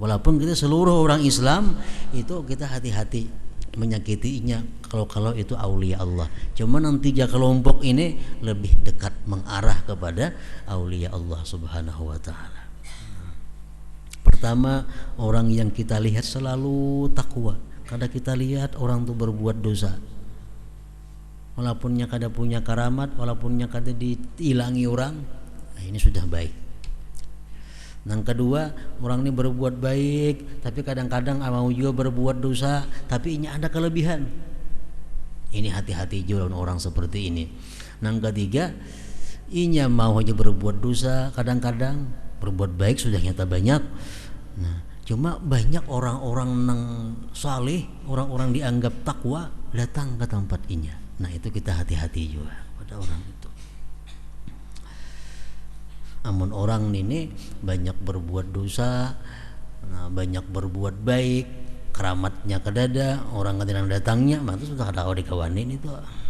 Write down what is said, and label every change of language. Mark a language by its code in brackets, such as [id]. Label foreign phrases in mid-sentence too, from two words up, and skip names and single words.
[id] Walaupun kita seluruh orang Islam itu kita hati-hati menyakitinya kalau itu aulia Allah. Cuma yang 3 kelompok ini lebih dekat mengarah kepada aulia Allah [ar] سبحانه وتعالى. [id] Pertama, orang yang kita lihat selalu takwa. [bjn] Kada kita lihat orang itu berbuat dosa. Walaupunnya kada punya karamat, walaupunnya kada dihilangi orang, nah ini sudah baik. [id] Yang kedua, orang ini berbuat baik, tapi kadang-kadang mau juga berbuat dosa, tapi ini ada kelebihan. Ini hati-hati juga orang seperti ini. Yang ketiga, ini mau aja berbuat dosa, kadang-kadang berbuat baik sudah nyata banyak. Nah, cuma banyak orang-orang yang saleh, orang-orang dianggap takwa datang ke tempat ini. Nah, itu kita hati-hati juga pada orang itu. [bjn] Amun orang ini banyak berbuat dosa, nah, banyak berbuat baik, keramatnya kedada, orang kadang datangnya, maka sudah ada kawa dikawanin itu.